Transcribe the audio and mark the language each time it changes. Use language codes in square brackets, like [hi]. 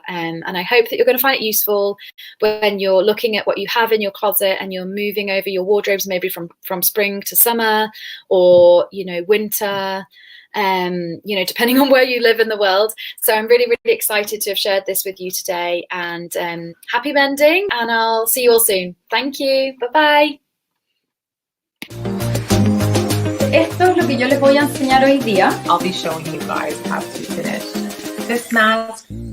[en] And I hope that you're going to find it useful when you're looking at what you have in your closet and you're moving over your wardrobes, maybe from spring to summer, or winter. Depending on where you live in the world. So I'm really, really excited to have shared this with you today, and happy mending, and I'll see you all soon. Thank you. Bye-bye. [es] Esto es lo que yo les voy a enseñar hoy día. [en] I'll be showing you guys how to finish this mask